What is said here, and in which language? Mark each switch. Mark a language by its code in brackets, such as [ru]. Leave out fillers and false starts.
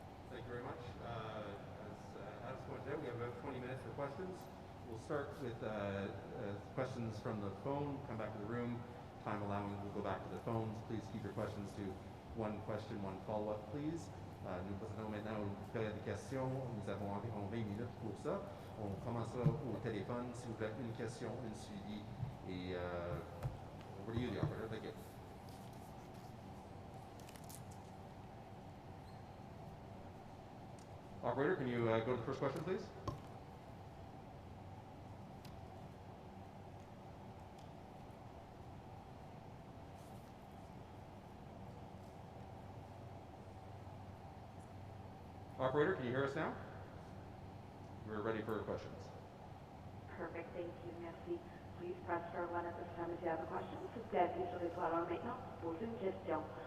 [en] Thank you very much. As Alex pointed out, we have about 20 minutes for questions. We'll start with questions from the phone, come back to the room. Time allowing, we'll go back to the phones. Please keep your questions to one question, one follow-up, please. [fr] Nous procédons maintenant aux périodes de questions. Nous avons environ 20 minutes pour ça. On commencera au téléphone. S'il vous plaît, une question, une suivi. [en] Et over to you, the operator. Thank you. Operator, can you go to the first question, please? Operator, can you hear us now? We're ready for questions. Perfect, thank you, merci. Please press star 1 at this time if you have a question. [fr] C'est appuyé sur l'étoile 1 maintenant pour poser une question.